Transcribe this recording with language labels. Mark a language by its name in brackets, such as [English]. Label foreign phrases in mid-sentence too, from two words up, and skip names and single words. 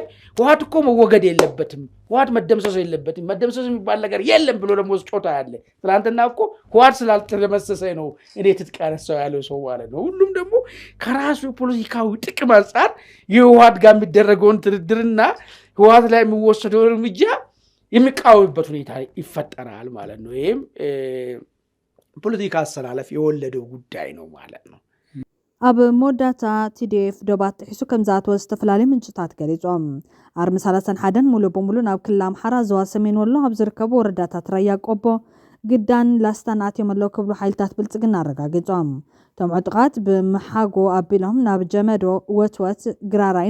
[Amharic] ህወሓት እኮ መወገድ የለበትም፣ ህወሓት መደምሰስ የለበትም፣ መደምሰስ የሚባል ነገር የለም ብሎ ደግሞ ጮታ ያለ። ትናንትና እኮ ህወሓት ስላልተደመሰሰ ነው እኔ ትጥቅ ያነሳው ያለው ሰው ማለት ነው። ሁሉም ደግሞ ከራሱ ፖለቲካዊ ጥቅም አንጻር የህወሓት ጋር የሚደረገውን ድርድርና ህወሓት ላይ የሚወሰደው እርምጃ የሚቃወምበት ሁኔታ ይፈጠራል ማለት ነው። ይህም ፖለቲካ አሰላለፍ የወለደው ጉዳይ ነው ማለት ነው። [Tigrinya] ኣብ መወዳእታ TDF ዶባት ጥሒሱ ከም ዝኣተወ ዝተፈላለዩ ምንጭታት ገሊፆም ኣርሚ 31 ሙሉእ በሙሉ ናብ ክልል ኣምሓራ ዞባ ሰሜን ወሎ ኣብ ዝርከቡ ወረዳታት ራያ ቆቦ ግዳን ላስታን ኣትዮም ኣለዉ ክብሉ ሓይልታት ብልፅግና ኣረጋጊፆም። እቶም ዕጡቃት ብምሓጎ ኣቢሎም ናብ ጀመዶ ወትወት ግራራይን